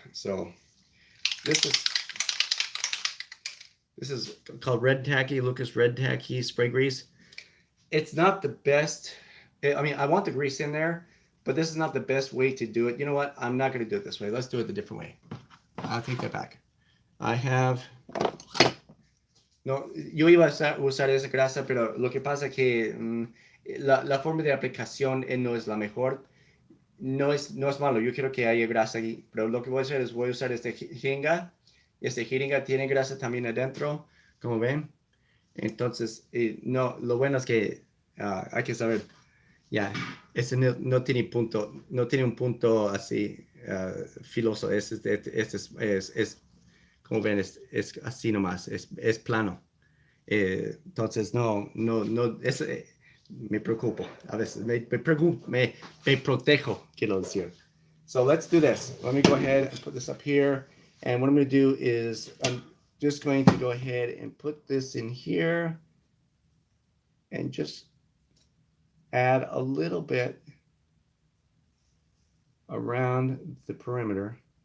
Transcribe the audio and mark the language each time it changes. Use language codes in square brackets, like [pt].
[en] So this is called Red Tacky, Lucas Red Tacky spray grease. It's not the best. I mean, I want the grease in there, but this is not the best way to do it. You know what? I'm not going to do it this way. Let's do it the different way. I'll take that back. I have. [es] No, yo iba a usar esa grasa, pero lo que pasa es que la forma de aplicación no es la mejor. No es malo, yo quiero que haya grasa aquí, pero lo que voy a hacer es voy a usar este jeringa. Este jeringa tiene grasa también adentro, como ven. Entonces, no, lo bueno es que hay que saber, ya, este no tiene punto, no tiene un punto así filoso. Este es como ven, es así nomás, es plano. Entonces, no, me preocupo. A veces me protejo, quiero decir. [en] So let's do this. Let me go ahead and put this up here. And what I'm going to do is I'm just going to go ahead and put this in here and just add a little bit around the perimeter.